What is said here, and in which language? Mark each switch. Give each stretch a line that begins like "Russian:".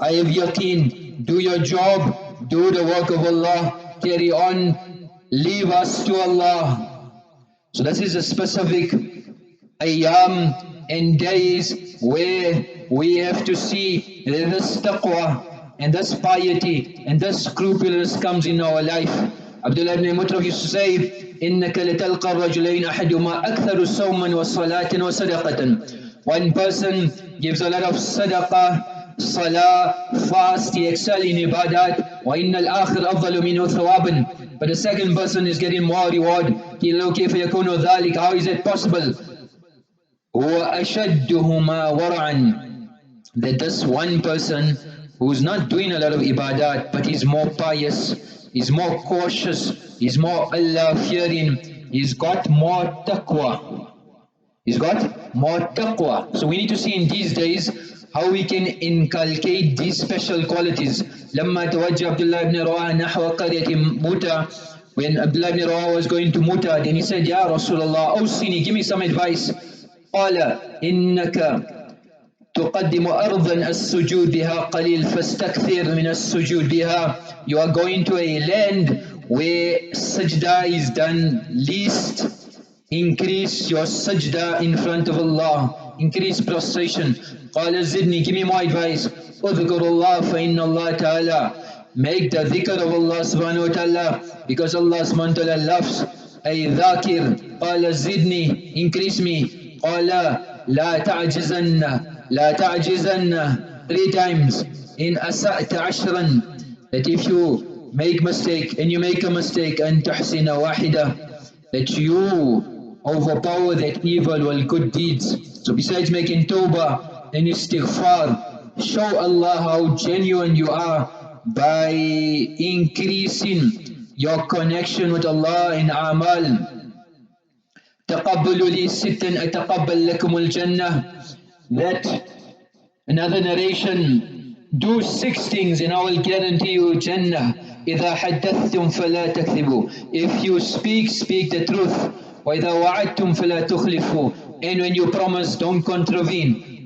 English: I have yaqeen. Do your job, do the work of Allah, carry on, leave us to Allah. So this is a specific ayyam and days where we have to see that this taqwa and this piety and this scrupulous comes in our life. Abdullah Ibn Mubarak used to say,
Arabic: إِنَّكَ لَتَلْقَى الرَّجُلَيْنِ أَحَدُمَا أَكْثَرُ صَوْمًا وَصَلَاةً وَصَدَقَةً.
English: One person gives a lot of sadaqah, salah, fast, he excel in Ibaadat.
Arabic: وَإِنَّ الْآخِرَ أَفْضَلُ مِنْهُ ثَوَابًا.
English: But the second person is getting more reward.
Arabic: كَيْفَ يَكُونُ ذَلِكَ,
English: how is it possible?
Arabic: وَأَشَدُّهُمَا وَرْعًا.
English: That this one person who's not doing a lot of Ibaadat, but he's more pious, he's more cautious, he's more Allah-fearing, he's got more Taqwa. He's got more Taqwa. So we need to see in these days how we can inculcate these special qualities.
Arabic: لما توجه Abdullah Ibne Rawaha نحو قرية Muta,
English: when Abdullah Ibn Rawaha was going to Muta, then he said, Ya Rasullullah, awsini, give me some advice.
Arabic: قال إنك تقدم أرضا السجود بها قليل فاستكثر من السجود بها.
English: You are going to a land where sajda is done least. Increase your sajda in front of Allah. Increase prostration.
Arabic: قال زدني,
English: give me more advice.
Arabic: اذكر الله فإن الله تعالى.
English: Make the dhikr of Allah subhanahu wa ta'ala, because Allah subhanahu wa ta'ala loves a dhakir.
Arabic: قال زدني,
English: increase me.
Arabic: قال لا تعجزن لا تعجزن,
English: 3 times. In
Arabic: أسأت عشرا,
English: that if you make mistake and you make a mistake,
Arabic: أن تحسن واحدة,
English: that you overpower that evil with good deeds. So besides making tawbah and istighfar, show Allah how genuine you are by increasing your connection with Allah in amal.
Arabic: تقبلوا لي ستا أتقبل لكم الجنة.
English: That another narration, do 6 things and I will guarantee you Jannah.
Arabic: إذا حدثتم فلا تكذبوا.
English: If you speak, speak the truth.
Arabic: وإذا وعدتم فلا تخلفوا.
English: And when you promise, don't contravene.